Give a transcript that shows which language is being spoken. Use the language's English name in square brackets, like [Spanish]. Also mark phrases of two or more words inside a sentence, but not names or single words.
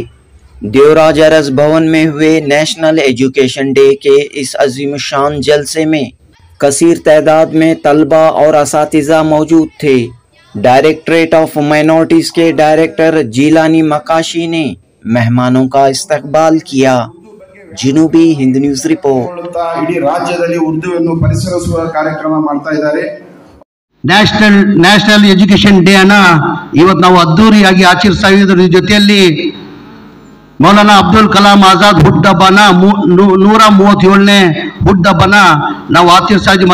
[Urdu] دیوراج ارس بھون میں ہوئے نیشنل ایجوکیشن ڈے کے اس عظیم الشان جلسے میں کثیر تعداد میں طلبا اور اساتذہ موجود تھے. ڈائریکٹوریٹ آف مائنارٹیز کے ڈائریکٹر جیلانی مکاشی نے مہمانوں کا استقبال کیا. جنوبی ہند نیوز رپورٹ. [Kannada] इडी राज्यದಲ್ಲಿ ಉರ್ದುವನ್ನು ಪರಿಸರಿಸುವ ಕಾರ್ಯಕ್ರಮ ಮಾಡ್ತಾ ಇದ್ದಾರೆ। ನ್ಯಾಷನಲ್ ಎಜುಕೇಶನ್ ಡೇ ಅನ್ನ ಇವತ್ತು ನಾವು ಅದ್ದೂರಿಯಾಗಿ ಆಚರಿಸ್ತಾ ಇರೋದ್ರ ಜೊತೆಯಲ್ಲಿ ಮೌಲಾನಾ ಅಬ್ದುಲ್ ಕಲಾಂ ಆಜಾದ್ ಹುಟ್ಟುಹಬ್ಬನ 137ನೇ ಹುಟ್ಟುಹಬ್ಬನ ನಾವು ಆಚರಿಸ್ತಾ ಇದ್ದೀವಿ।